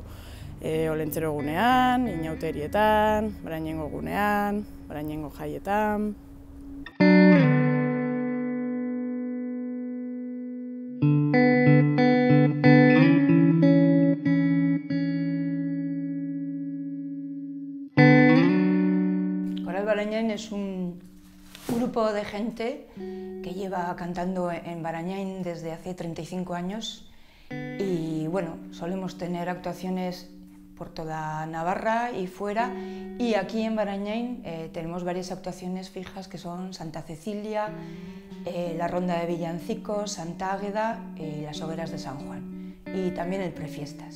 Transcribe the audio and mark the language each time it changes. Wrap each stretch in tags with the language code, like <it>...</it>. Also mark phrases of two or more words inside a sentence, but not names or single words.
<eu>Olentzero egunean, inauterietan, Barañaingo egunean, Barañaingo jaietan.</eu> <es>Coral Barañain es un grupo de gente que lleva cantando en Barañain desde hace 35 años y solemos tener actuaciones por toda Navarra y fuera, y aquí en Barañain tenemos varias actuaciones fijas que son Santa Cecilia, la Ronda de Villancicos, Santa Águeda y las Hogueras de San Juan, y también el Prefiestas.</es>